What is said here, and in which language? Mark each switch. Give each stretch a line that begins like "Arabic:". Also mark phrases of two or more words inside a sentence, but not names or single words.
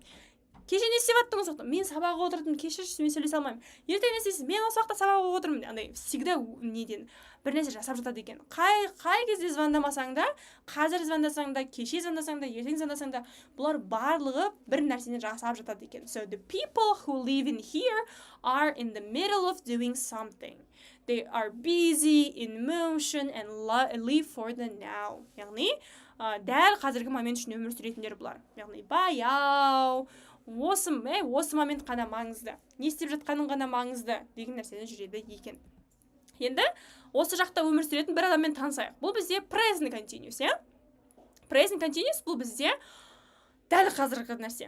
Kazakh: Кеше не істеп жаттыңыз? Мен сабақ оқып отырдым, кешірші, мен сөйлесе алмаймын. Ертең не істейсіз? Мен осы уақытта сабақ оқып отырмын. Андай всегда неден бір нәрсе жасап жатады екен. Қай кезде звондамасаң да, қазір звондасаң да, кеше звондасаң да, ертең звондасаң да, бұлар барлығы бір нәрсені жасап жатады екен.
English: So the people who live in here are in the middle of doing something. They are busy, in motion and live for the now.
Kazakh: Яғни, дәл қазіргі момент үшін өмір сүретіндер бұлар. Яғни, баяу, осы момент қана маңызды, не істеп жатқаның ғана маңызды деген нәрсені жүреді екен. Енді осы жақта өмір сүретін бір адаммен танысайық. Бұл бізде
English: present continuous, Present continuous
Kazakh: бұл бізде дәл қазіргі нәрсе.